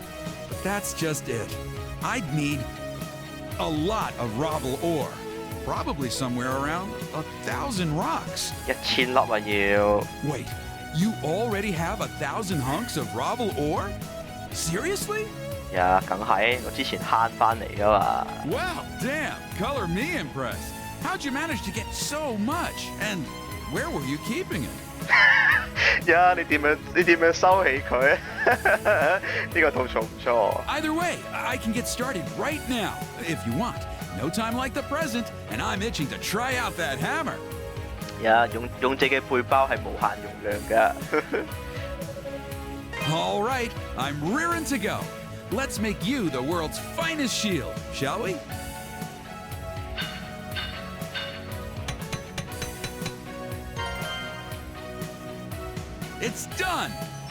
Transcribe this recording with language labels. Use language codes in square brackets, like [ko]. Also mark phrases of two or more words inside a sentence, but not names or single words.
[en] But that's just it. I'd need a lot of Ravel ore. Probably somewhere around 1,000 rocks. [yue] 1000 粒啊要。 [en] Wait. You already have 1,000 hunks of Ravel ore? Seriously? [yue] 呀，梗係我之前慳翻嚟噶嘛。 [en] Well, damn, color me impressed. How'd you manage to get so much? And where were you keeping it? [yue] 呀，你點樣收起佢？呢個套重唔錯。 [en] Either way, I can get started right now, if you want. No time like the present, and I'm itching to try out that hammer. [yue] 呀，勇者嘅背包係無限容量㗎。 [en] All right, I'm rearing to go. Let's make you the world's finest shield, shall we? It's done!